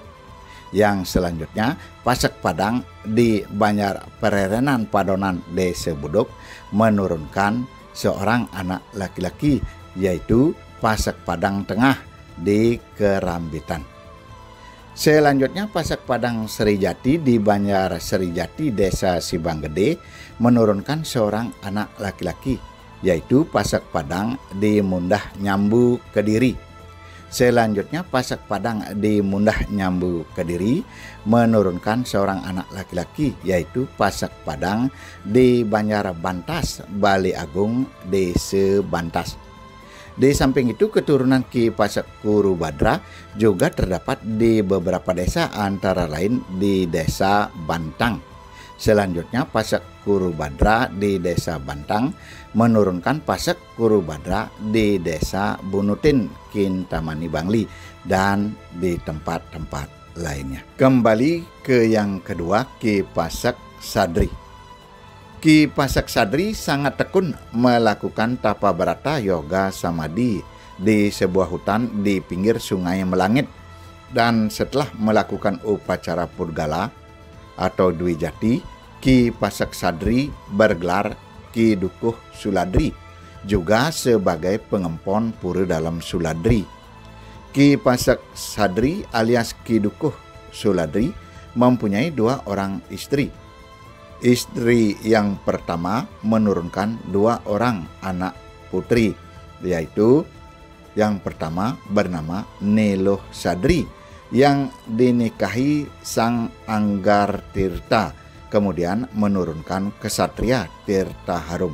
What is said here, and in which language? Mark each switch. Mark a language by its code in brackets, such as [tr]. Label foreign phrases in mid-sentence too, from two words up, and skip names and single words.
[id] Yang selanjutnya Pasak Padang di Banjar Pererenan Padonan, Desa Buduk, menurunkan seorang anak laki-laki, yaitu Pasak Padang Tengah di Kerambitan. Selanjutnya Pasak Padang Serijati di Banjar Serijati, Desa Sibang Gede, menurunkan seorang anak laki-laki, yaitu Pasak Padang di Mundah Nyambu, Kediri. Selanjutnya Pasak Padang di Mundah Nyambu, Kediri, menurunkan seorang anak laki-laki, yaitu Pasak Padang di Banjar Bantas, Bali Agung, Desa Bantas. Di samping itu keturunan Ki Pasak Kuru Badra juga terdapat di beberapa desa, antara lain di Desa Bantang. Selanjutnya Pasak Kuru Badra di Desa Bantang menurunkan Pasak Kuru Badra di Desa Bunutin, Kintamani Bangli, dan di tempat-tempat lainnya. Kembali ke yang kedua, Ki Pasak Sadri. Ki Pasak Sadri sangat tekun melakukan tapa barata yoga samadhi di sebuah hutan di pinggir Sungai Melangit, dan setelah melakukan upacara purgala atau Dwi Jati, Ki Pasak Sadri bergelar Ki Dukuh Suladri juga sebagai pengempon pura dalam Suladri. Ki Pasak Sadri alias Ki Dukuh Suladri mempunyai 2 orang istri. Istri yang pertama menurunkan 2 orang anak putri, yaitu yang pertama bernama Neloh Sadri yang dinikahi Sang Anggar Tirta, kemudian menurunkan Kesatria Tirta Harum.